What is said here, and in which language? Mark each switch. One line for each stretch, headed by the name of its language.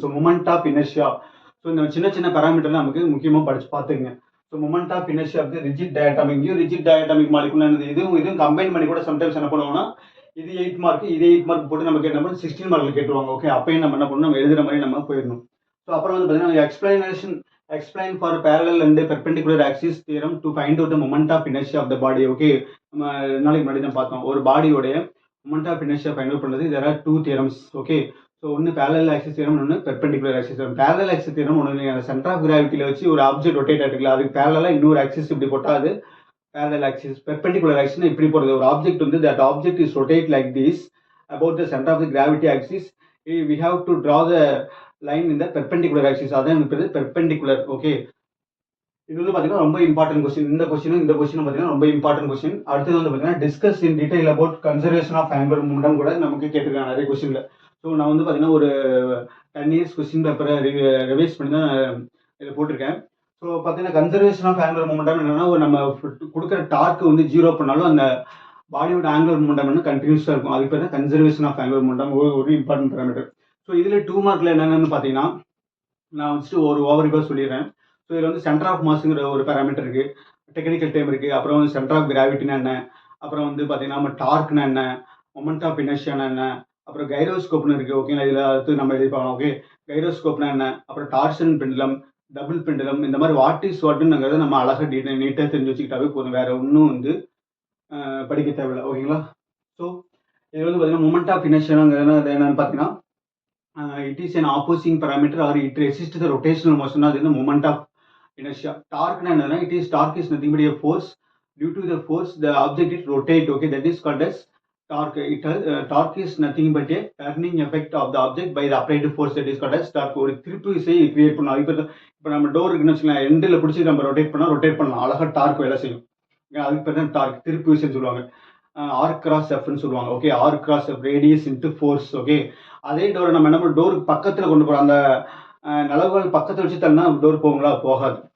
Tamil: So moment of inertia. So இந்த சின்ன சின்ன பேராமீட்டர் நமக்கு முக்கியமாக படிச்சு பார்த்துங்க. So moment of inertia of the rigid டயாட்டாமிக் molecule இதுவும் கம்பைன் பண்ணி கூட சம்டைம்ஸ் என்ன பண்ணுவோம்னா இது 8 மார்க் இது 8 மார்க் போட்டு நமக்கு என்ன பண்ணணும் 16 மார்க்ல கேட்டுருவாங்க. ஓகே, அப்பயும் நம்ம என்ன பண்ணணும், நம்ம எழுதுற மாதிரி நம்ம போயிடணும். ஸோ அப்புறம் வந்து பார்த்தீங்கன்னா
English: Explain for parallel and perpendicular axis theorem to find out the moment of inertia of the body.
Tamil: Okay, நம்ம 2 நாளைக்கு முன்னாடி தான் பார்த்தோம் ஒரு பாடியோடைய moment of inertia find out பண்ணுறது.
English: there are 2 theorems.
Tamil: Okay, so ஒன்று parallel axis theorem, ஒன்று perpendicular axis theorem. parallel axis theorem ஒன்று அந்த சென்டர் ஆஃப் கிராவிட்டியில் வச்சு ஒரு ஆப்ஜெக்ட் ரொட்டேட் ஆகிருக்குல்ல, அதுக்கு பேரலாக இன்னொரு ஆக்சிஸ் இப்படி போட்டால் அது parallel axis. perpendicular axis இப்படி போகிறது. ஒரு ஆப்ஜெக்ட் வந்து
English: that object is rotate like this about the center of the gravity axis. We have to draw the line in the perpendicular axis.
Tamil: அதான் எனக்கு perpendicular. ஓகே, இது வந்து பார்த்தீங்கன்னா ரொம்ப இம்பார்ட்டன்ட் கொஸ்டின். இந்த கொஸ்டினும் பார்த்தீங்கன்னா ரொம்ப இம்பார்ட்டன்ட் கொஸ்டின். அடுத்தது வந்து பார்த்தீங்கன்னா
English: discuss in detail about conservation of angular momentum
Tamil: கூட நமக்கு கேட்டிருக்காங்க நிறைய கொஸ்டின்ல. ஸோ நான் வந்து பார்த்தீங்கன்னா ஒரு 10 இயர்ஸ் கொஸ்டின் பேப்பரை ரிவைஸ் பண்ணி தான் இதில் போட்டிருக்கேன். ஸோ பார்த்தீங்கன்னா கன்சர்வேஷன் ஆஃப் ஆங்குலர் மொமெண்டம் என்னன்னா நம்ம கொடுக்குற டார்க் வந்து 0 பண்ணாலும் அந்த பாடியோட ஆங்குலர் மொமெண்டம் வந்து கண்டினியூஸாக இருக்கும். அதுக்கு பேர் தான் கன்சர்வேஷன் ஆஃப் ஆங்குலர் மொமெண்டம், ஒரு இம்பார்ட்டன்ட் பேராமீட்டர். ஸோ இதில் 2 மார்க்கில் என்னென்னு பார்த்தீங்கன்னா நான் வச்சுட்டு ஒரு ஓவரிவாக சொல்லிடுறேன். ஸோ இதில் வந்து சென்டர் ஆஃப் மாஸுங்கிற ஒரு பேராமீட்டர் இருக்குது, டெக்னிக்கல் டைம் இருக்குது, அப்புறம் வந்து சென்டர் ஆஃப் கிராவிட்டினா என்ன, அப்புறம் வந்து பார்த்தீங்கன்னா நம்ம டார்க்னா என்ன, மொமெண்ட் ஆஃப் இனர்ஷியானா என்ன, அப்புறம் கைரோஸ்கோப்னு இருக்குது. ஓகேங்களா, இதில் அடுத்து நம்ம எழுதிப்பாங்க. ஓகே, கைரோஸ்கோப்னா என்ன, அப்புறம் டார்ஷன் பெண்டுலம், டபுள் பெண்டுலம், இந்த மாதிரி வாட் இஸ் வாட்டுங்கிறத நம்ம அழகாக நீட்டாக தெரிஞ்சு வச்சுக்கிட்டாவே போதும். வேறு ஒன்றும் வந்து படிக்க தேவையில்லை. ஓகேங்களா, ஸோ இது வந்து பார்த்தீங்கன்னா மொமெண்ட் ஆஃப் இனர்ஷியாங்கிறது என்னன்னு பார்த்தீங்கன்னா
English: it is an opposing parameter or it resists the rotational motion. That is the moment of inertia. Torque is nothing but a force. Due to the force the object is rotate. Okay, that is called as torque. Torque is nothing but a turning effect of the object by the applied force. That is called as torque.
Tamil: ஒரு திருப்பு விசையை create பண்ணலாம். இப்போ நம்ம door இருக்குன்னு வச்சுக்கலாம், எண்டில் பிடிச்சி நம்ம ரொட்டேட் பண்ணலாம், அழகாக டார்க் வேலை செய்யும். அதுக்கு பேர் தான் டார்க், திருப்பு விசைன்னு சொல்லுவாங்க. ஆர் கிராஸ் எஃப்னு சொல்லுவாங்க. Okay, R cross F radius into force. Okay, அதே டோரை நம்ம என்ன பண்ணோம், டோருக்கு பக்கத்தில் கொண்டு போகிறோம், அந்த நிலவுகள் பக்கத்தில் வச்சு தள்ளனா டோர் போகுங்களா, போகாது.